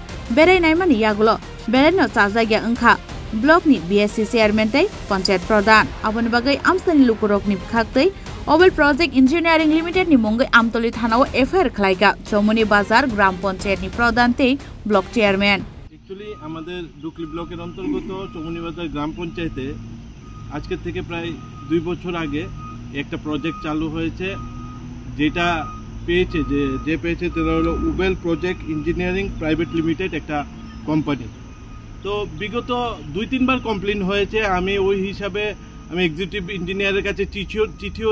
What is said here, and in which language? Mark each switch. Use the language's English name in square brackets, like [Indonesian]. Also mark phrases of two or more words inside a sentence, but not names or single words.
[Kok Borok] Bere Naimani Yagulo Bereno Tazaya Unka Block ni BSC Chairman Tay Panchayat Pradhan. Abon Bagai Amsani Lukurok ni Khaktai Oval Project Engineering Limited ni Mungai Amtoli Thanao FIR khlaika Chomani Bazar Gram Panchayat ni Pradante Block Chairman. [Bangla] Actually আমাদের ডুকলি ব্লকের অন্তর্গত চৌমনি বাজার গ্রাম পঞ্চায়েতে আজকে থেকে প্রায় 2 বছর আগে একটা প্রজেক্ট চালু হয়েছে যেটা পেয়েছে যে পেয়েছে তারা হলো ওভাল প্রজেক্ট ইঞ্জিনিয়ারিং প্রাইভেট লিমিটেড একটা কোম্পানি তো বিগত 2-3 বার কমপ্লেইন হয়েছে আমি ওই হিসাবে আমি [English] executive engineer's [Bangla] কাছে চিঠিও